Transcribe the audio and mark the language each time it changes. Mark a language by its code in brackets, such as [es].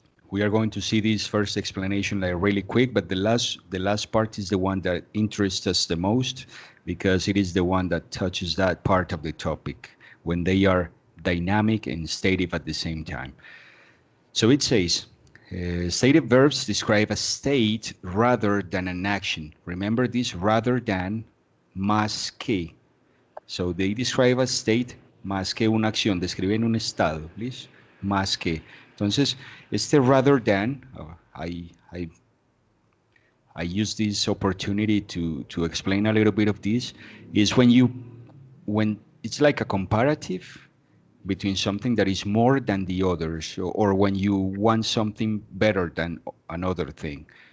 [en] We are going to see this first explanation like really quick, but the last part is the one that interests us the most because it is the one that touches that part of the topic when they are dynamic and stative at the same time. So it says, stative verbs describe a state rather than an action. Remember this rather than [es] más que. [en] So they describe a state [es] más que una acción, describen un estado, please, más que. Entonces, este [en] rather than, I use this opportunity to explain a little bit of this, is when it's like a comparative between something that is more than the others, or when you want something better than another thing.